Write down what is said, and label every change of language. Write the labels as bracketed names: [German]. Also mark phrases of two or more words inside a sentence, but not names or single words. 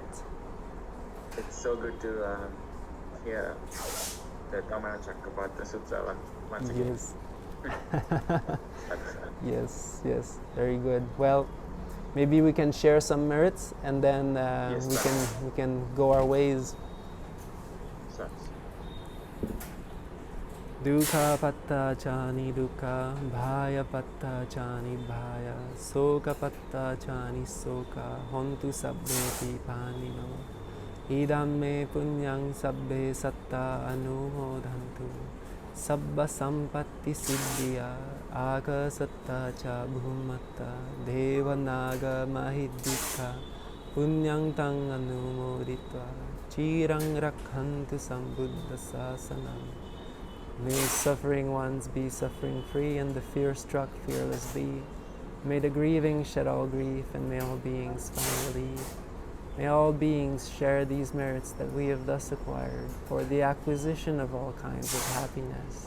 [English] It's so good to hear the Dhamma Chakravartin Sutta once again. Yes. Yes, very good. Well, maybe we can share some merits, and then we can go our ways. [Pali] Dukkha patta chani dukkha, bhaya patta chani bhaya, soka patta chani soka, hontu sabbeti panino, idam me punyang sabbe satta anumodantu, sabba sampatti siddhya, akasatta cha bhumatta, devanaga mahiddhika, punyang tang anumoditva, chirang rakhantu sambuddha sasanam. [English] May suffering ones be suffering free, and the fear-struck fearless be. May the grieving shed all grief, and may all beings find relief. May all beings share these merits that we have thus acquired for the acquisition of all kinds of happiness.